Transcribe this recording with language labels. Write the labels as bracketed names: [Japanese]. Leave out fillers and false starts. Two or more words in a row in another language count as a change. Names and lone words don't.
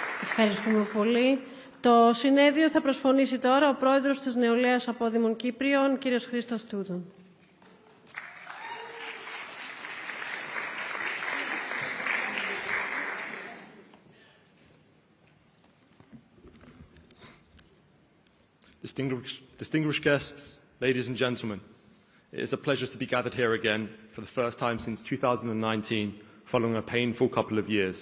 [Greek] Ευχαριστούμε πολύ. Το συνέδριο θα προσφωνήσει τώρα ο πρόεδρος της Νεολαίας Απόδημων Κύπριων, κύριος Christos Tuton. [English] Distinguished guests, ladies and gentlemen, it is a pleasure to be gathered here again for the first time since 2019, following a painful couple of years.